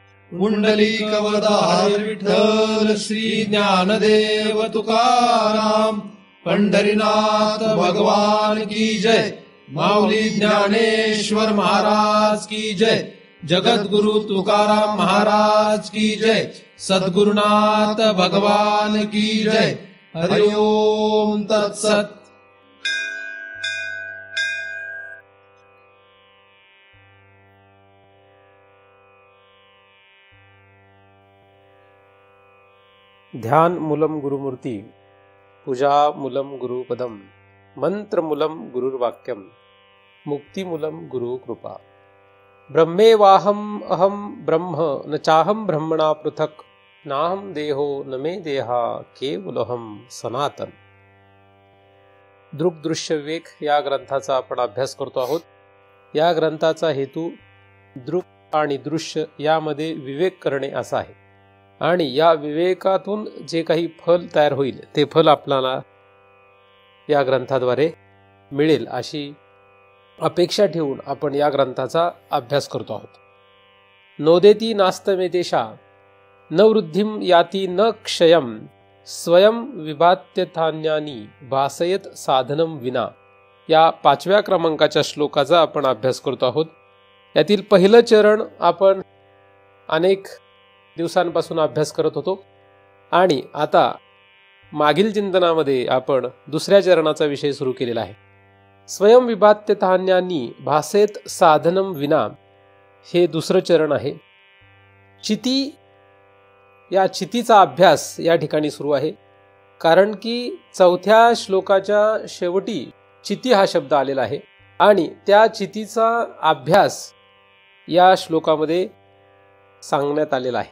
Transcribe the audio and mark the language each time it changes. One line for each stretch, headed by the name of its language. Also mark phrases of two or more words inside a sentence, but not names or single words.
Marathi: पुंडलिकवरदाहर विठ्ठल श्री ज्ञानदेव तुकाराम. पंढरीनाथ भगवान
Hindi: की जय.
Marathi: माऊली ज्ञानेश्वर महाराज
Hindi: की जय.
Marathi: जगद्गुरु तुकाराम महाराज
Hindi: की जय.
Marathi: सद्गुरुनाथ भगवान
Hindi: की जय.
Sanskrit: हरि ओम तत्सत. ध्यान मूलम गुरुमूर्ती, पूजा मूलम गुरुपदम, मंत्र मूलम गुरुर्वाक्यम, मुक्ति मूलम गुरु कृपा. ब्रह्मेवाहम अहम ब्रह्म न चाहम ब्रह्मणा पृथक, नाहम देहो न मे देहा केवलहम सनातन.
Marathi: दृक् दृश्य विवेक या ग्रंथाचा आपण अभ्यास करतो आहोत. या ग्रंथाचा हेतू दृक् आणि दृश्य यामध्ये विवेक करणे असा आहे आणि या विवेकातून जे काही फल तयार होईल ते फल आपल्याला या ग्रंथाद्वारे मिळेल अशी अपेक्षा ठेवून आपण या ग्रंथाचा अभ्यास करतो आहोत.
Sanskrit: नोदेती नास्तमेतेषा न वृद्धिं याति न क्षयं, स्वयं विभात्यथान्यानी भासयत साधनं विना.
Marathi: या 5व्या क्रमांकाच्या श्लोकाचा आपण अभ्यास करतो आहोत. यातील पहिलं चरण आपण अनेक दिवसांपासून अभ्यास करत होतो आणि आता मागील चिंतनामध्ये आपण दुसऱ्या चरणाचा विषय सुरू केलेला आहे.
Sanskrit: स्वयं विभात्यथान्यानी भासेत साधनम विना
Marathi: हे दुसरं चरण आहे. चिती, या चितीचा अभ्यास या ठिकाणी सुरू आहे कारण की 4थ्या श्लोकाच्या शेवटी चिती हा शब्द आलेला आहे आणि त्या चितीचा अभ्यास या श्लोकामध्ये सांगण्यात आलेला आहे.